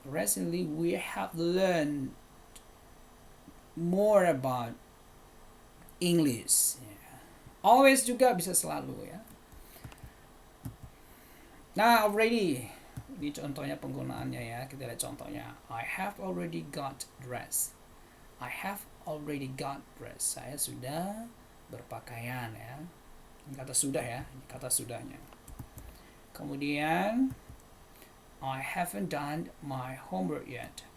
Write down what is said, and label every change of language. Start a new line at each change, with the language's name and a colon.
English: Recently we have learned more about English.
Indonesian: Ya. Always juga bisa selalu ya. Nah, already. Ini contohnya penggunaannya ya. Kita lihat contohnya.
English: I have already got dressed. I have already got dressed.
Indonesian: Saya sudah berpakaian ya. Ini kata sudah ya. Ini kata sudahnya.
English: Kemudian I haven't done my homework yet.